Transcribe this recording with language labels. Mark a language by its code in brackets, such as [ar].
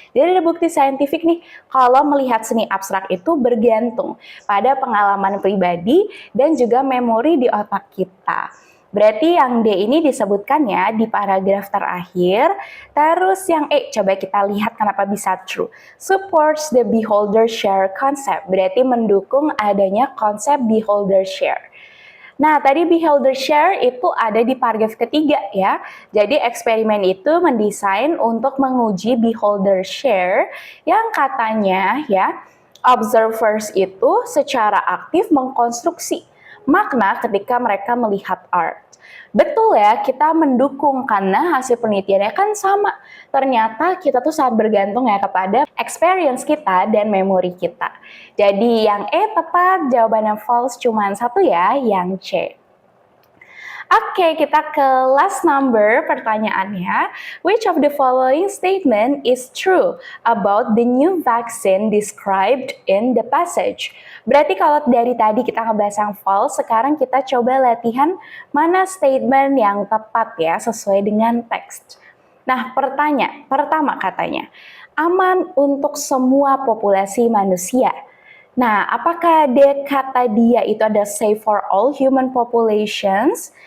[id] Jadi ada bukti saintifik nih, kalau melihat seni abstrak itu bergantung pada pengalaman pribadi dan juga memori di otak kita. Berarti yang D ini disebutkan ya di paragraf terakhir. Terus yang E, coba kita lihat kenapa bisa true. [en] Supports the beholder share concept. [id] Berarti mendukung adanya konsep beholder share. Nah, tadi beholder share itu ada di paragraf ketiga ya. Jadi eksperimen itu mendesain untuk menguji beholder share yang katanya ya, observers itu secara aktif mengkonstruksi makna ketika mereka melihat art. Betul ya, kita mendukung karena hasil penelitiannya kan sama. Ternyata kita tuh sangat bergantung ya kepada experience kita dan memori kita. Jadi yang E tepat, jawabannya false cuma satu ya, yang C. Oke, kita ke last number pertanyaannya. [en] Which of the following statement is true about the new vaccine described in the passage? [id] Berarti kalau dari tadi kita ngebahas yang false, sekarang kita coba latihan mana statement yang tepat ya sesuai dengan teks. Nah, pertama katanya, aman untuk semua populasi manusia. Nah, apakah kata dia itu ada [en] safe for all human populations?